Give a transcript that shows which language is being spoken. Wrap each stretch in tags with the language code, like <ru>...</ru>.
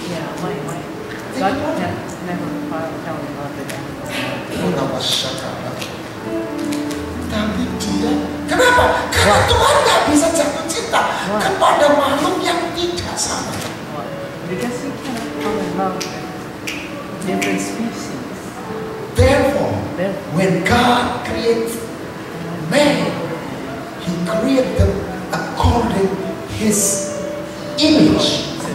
<en>Yeah, God can never fell in love with them.</en> <id>Kenapa syakala? Tapi Dia, kenapa? Karena Tuhan nggak bisa jatuh cinta kepada makhluk yang tidak sama.</id> <en>Why? Because He cannot fall in love with different species. Therefore, Therefore, when God creates man, He created them according His image.</en>